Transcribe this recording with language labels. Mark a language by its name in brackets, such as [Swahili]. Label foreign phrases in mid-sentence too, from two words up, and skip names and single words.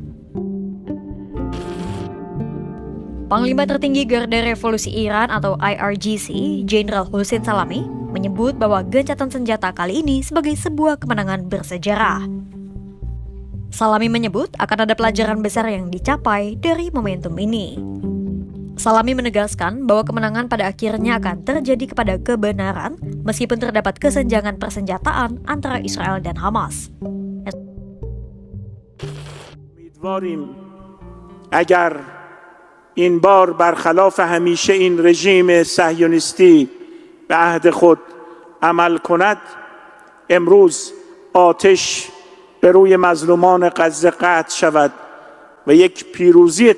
[Indonesian] Panglima tertinggi Garda Revolusi Iran atau IRGC, Jenderal Hossein Salami, menyebut bahwa gencatan senjata kali ini sebagai sebuah kemenangan bersejarah. Salami menyebut akan ada pelajaran besar yang dicapai dari momentum ini. Salami menegaskan bahwa kemenangan pada akhirnya akan terjadi kepada kebenaran meskipun terdapat kesenjangan persenjataan antara Israel dan Hamas. [Persian] امیدواریم اگر این بار برخلاف همیشه این رژیم صهیونیستی به عهد خود عمل کند، امروز آتش به روی مظلومان غزه قطع شود و یک پیروزی